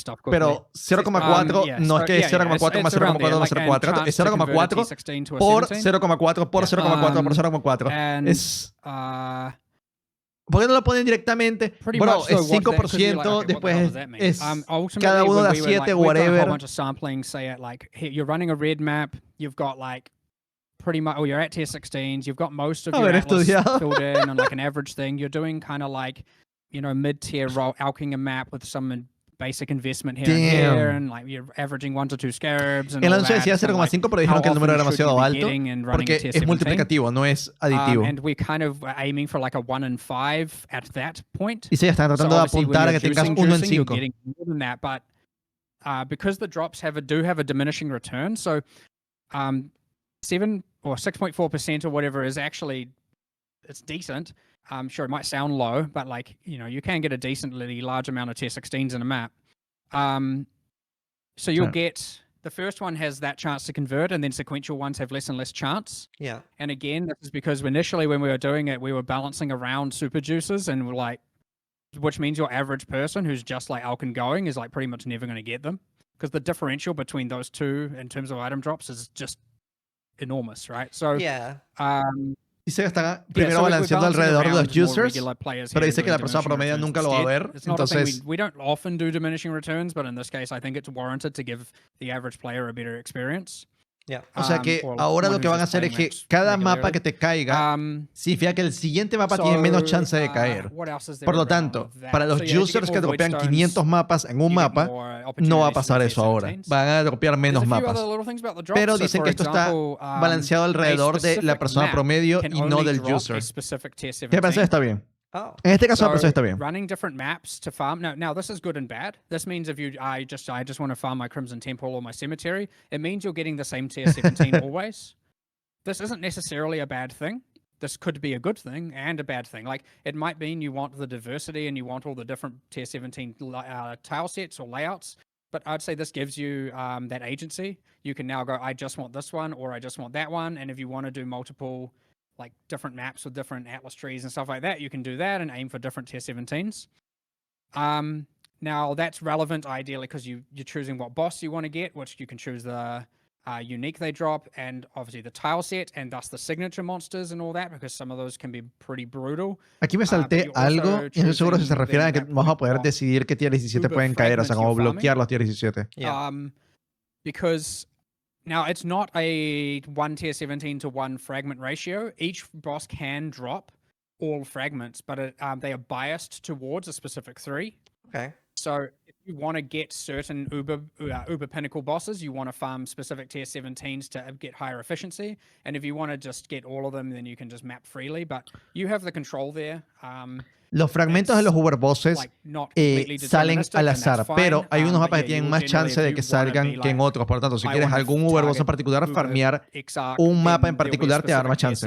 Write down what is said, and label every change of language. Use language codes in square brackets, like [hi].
[es] Pero 0,4 no es que es 0,4 más 0,4 más 0,4, es 0,4 por 0,4 por 0,4 por 0,4. Es... ¿Por qué no lo ponen directamente? Bro, es 5%, después es cada uno de 7, whatever. [en] You're running a red map, you've got like pretty much, or you're at tier 16s, you've got most of your atlas filled in on like an average thing. You're doing kind of like, you know, mid-tier alking a map with some basic investment here and here, and like you're averaging 1 to 2 scarabs. [es] El anuncio decía 0,5, pero dijeron que el número era demasiado alto porque es multiplicativo, no es aditivo. [en] And we're kind of aiming for like a 1 in 5 at that point. [es] Y sí, están tratando de apuntar a que tengas 1 en 5. [en] But because the drops do have a diminishing return, so 7 or 6.4% or whatever is actually, it's decent. Sure, it might sound low, but like, you know, you can get a decently large amount of tier 16s in a map. So you'll get, the first one has that chance to convert, and then sequential ones have less and less chance. Yeah. And again, this is because initially when we were doing it, we were balancing around super juices, and we're like, which means your average person who's just like Alkin going is like pretty much never going to get them, because the differential between those two in terms of item drops is just enormous, right? So yeah. [es] Dice que están primero balanceando alrededor de los users, pero dice que la persona promedio nunca lo va a ver. Entonces, [en] we don't often do diminishing returns, but in this case, I think it's warranted to give the average player a better experience. Yeah. [es] O sea que ahora lo que van a hacer es que cada mapa que te caiga significa que el siguiente mapa tiene menos chance de caer. Por lo tanto, para los users que dropean 500 mapas en un mapa, no va a pasar eso ahora. Van a dropear menos mapas. Pero dicen que esto está balanceado alrededor de la persona promedio y no del user. ¿Qué parece? Está bien. Oh. En este caso, so, está bien. [en] Running different maps to farm. Now this is good and bad. This means if I just want to farm my Crimson Temple or my Cemetery, it means you're getting the same tier 17 always. This isn't necessarily a bad thing. This could be a good thing and a bad thing. Like, it might mean you want the diversity and you want all the different tier 17 tile sets or layouts, but I'd say this gives you that agency. You can now go, I just want this one or I just want that one, and if you want to do multiple like different maps with different atlas trees and stuff like that, you can do that and aim for different tier 17s. Now that's relevant ideally because you're choosing what boss you want to get, which you can choose the unique they drop, and obviously the tile set, and thus the signature monsters and all that, because some of those can be pretty brutal. [es] Aquí me salté algo y no estoy seguro si se refiere a que vamos a poder decidir qué tier 17 pueden caer, o sea, como bloquear los tier 17. [en] Yeah. Because now, it's not a 1 tier 17 to 1 fragment ratio. Each boss can drop all fragments, but they are biased towards a specific 3. Okay. So if you want to get certain uber pinnacle bosses, you want to farm specific tier 17s to get higher efficiency. And if you want to just get all of them, then you can just map freely. But you have the control there. [es] Los fragmentos de los Uber bosses salen al azar, pero hay unos mapas que tienen más chance de que salgan que en otros. Por lo tanto, si quieres algún Uber boss en particular, farmear un mapa en particular te da más chance.